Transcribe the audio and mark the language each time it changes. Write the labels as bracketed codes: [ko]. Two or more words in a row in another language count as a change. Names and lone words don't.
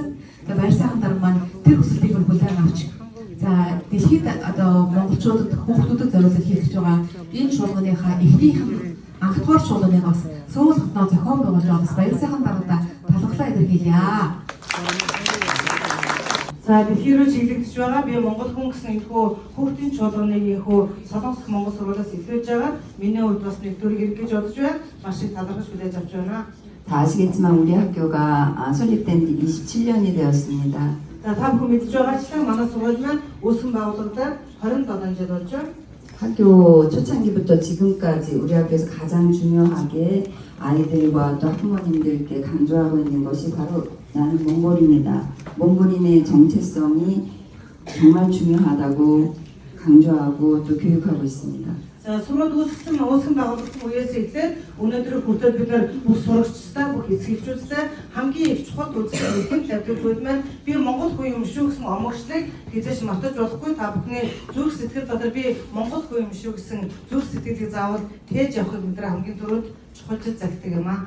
[mn] Тэгээд баяр сайхан дарга маань тэр хүсэлтийг хүлээн авч за дэлхийд одоо монголчуудад хүүхдүүдэд зориулж хийх гэж байгаа энэ чуулганыхаа эхнийх нь анхдугаар чуулганыг бас Сөүл хотноо зохион байгуулж байгаа бас баяр сайхан даргад талархлаа илэрхийлье. За дэлхийрөө чиглэгдэж байгаа би монгол хүн гэсэн энэхүү хүүхдийн чуулганыг энэхүү Солонгос Монгол сургуулиас илэрхийлж байгаа. Миний хувьд бас нэгдүгээр хэрэгж бодож байна. Маш их талархаж хүлээж авч байна. [ko] 다 아시겠지만 우리 학교가 설립된 지 27년이 되었습니다. 자, 다 [mn] бүхэн мэдж байгаачлан манай сургууль маань үүсгэн байгуулагдаад 27 жил болж байна. [ko] 학교 초창기부터 지금까지 우리 학교에서 가장 중요하게 아이들과 또 학부모님들께 강조하고 있는 것이 바로 나는 몽골인이다. 몽골인의 정체성이 정말 중요하다고 강조하고 또 교육하고 있습니다. 자, [mn] сургууль үүсгэн байгуулагдсан үеэс эхлээд өнөөдөр хүртэл бид нар бүх сурагчдаа, бүх эцэгчүүдтэй хамгийн их чухал үзүүлэлт тавьдаг зүйл маань би монгол хүн юм шүү гэсэн омогшлыг хизээш мартаж болохгүй. Та бүхний зүрх сэтгэл дотор би монгол хүн юм шүү гэсэн зүрх сэтгэлийг заавал тээж явахыг бид нар хамгийн түрүүнд чухалчилж загтдаг юм аа.